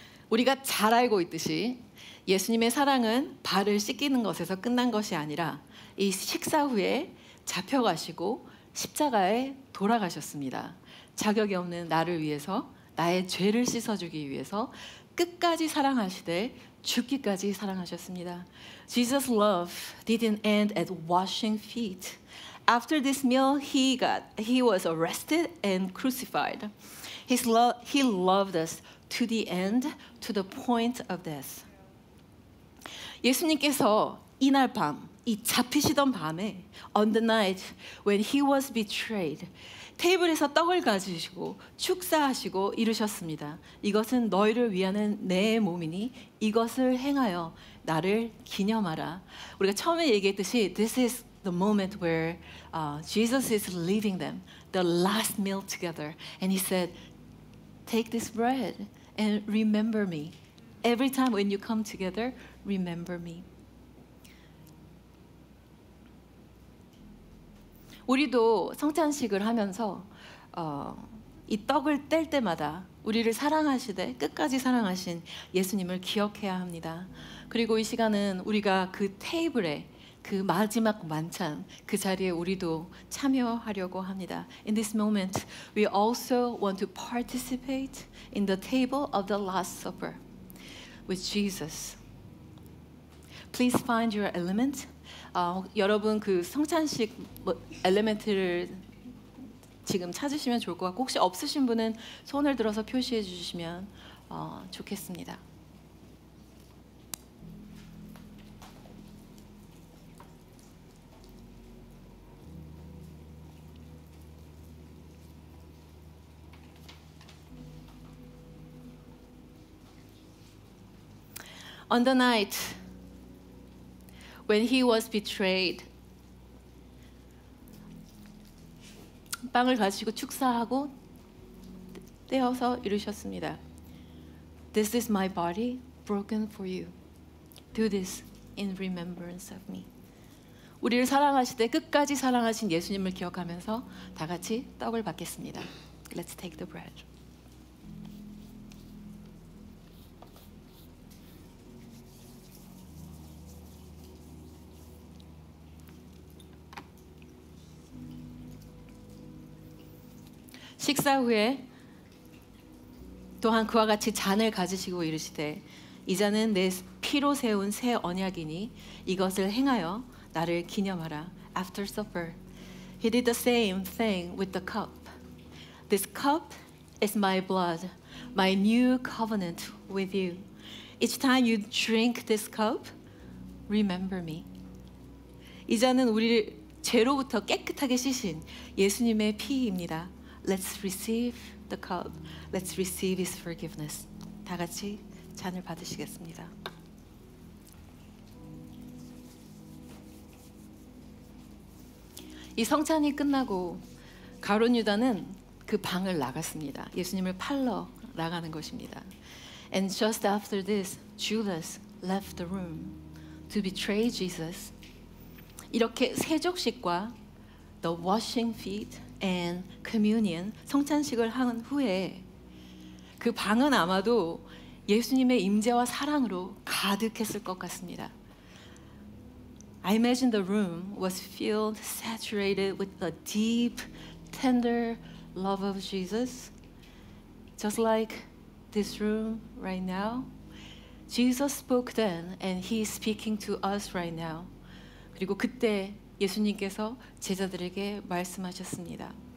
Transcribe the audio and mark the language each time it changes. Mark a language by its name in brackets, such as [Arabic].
[Korean] 우리가 잘 알고 있듯이 예수님의 사랑은 발을 씻기는 것에서 끝난 것이 아니라 이 식사 후에 잡혀가시고 십자가에 돌아가셨습니다. 자격이 없는 나를 위해서 나의 죄를 씻어주기 위해서 끝까지 사랑하시되 죽기까지 사랑하셨습니다. [English] Jesus' love didn't end at washing feet. After this meal, he was arrested and crucified. He loved us to the end, to the point of death. [Korean] 예수님께서 이날 밤, 이 잡히시던 밤에 [English] on the night when he was betrayed, [Korean] 테이블에서 떡을 가지시고 축사하시고 이르셨습니다. 이것은 너희를 위하는 내 몸이니 이것을 행하여 나를 기념하라. 우리가 처음에 얘기했듯이 [English] this is the moment where Jesus is leaving them, the last meal together. And he said, take this bread and remember me. Every time when you come together, remember me. [Korean] 우리도 성찬식을 하면서 이 떡을 뗄 때마다 우리를 사랑하시되 끝까지 사랑하신 예수님을 기억해야 합니다. 그리고 이 시간은 우리가 그 테이블에 그 마지막 만찬 그 자리에 우리도 참여하려고 합니다. [English] In this moment, we also want to participate in the table of the Last Supper with Jesus. Please find your element. [Korean] 여러분 그 성찬식 엘리멘트를 지금 찾으시면 좋을 것 같고 혹시 없으신 분은 손을 들어서 표시해 주시면 좋겠습니다. [English] On the night when he was betrayed, [Korean] 빵을 가지고 축사하고 떼어서 이르셨습니다. [English] This is my body broken for you. Do this in remembrance of me. [Korean] 우리를 사랑하시되 끝까지 사랑하신 예수님을 기억하면서 다 같이 떡을 받겠습니다. [English] Let's take the bread. [Korean] 식사 후에 또한 그와 같이 잔을 가지시고 이르시되 이 잔은 내 피로 세운 새 언약이니 이것을 행하여 나를 기념하라. [English] After supper, he did the same thing with the cup. This cup is my blood, my new covenant with you. Each time you drink this cup, remember me. [Korean] 이 잔은 우리를 죄로부터 깨끗하게 씻으신 예수님의 피입니다. [English] Let's receive the cup. Let's receive His forgiveness. [Korean] 다 같이 잔을 받으시겠습니다. 이 성찬이 끝나고 가룟 유다는 그 방을 나갔습니다. 예수님을 팔러 나가는 것입니다. [English] And just after this, Judas left the room to betray Jesus. [Korean] 이렇게 세족식과 [English] the washing feet and communion, [Korean] 성찬식을 한 후에 그 방은 아마도 예수님의 임재와 사랑으로 가득했을 것 같습니다. [English] I imagine the room was filled, saturated with the deep, tender love of Jesus. just like this room right now. Jesus spoke then and he is speaking to us right now. [Korean] 그리고 그때 예수님께서 제자들에게 말씀하셨습니다.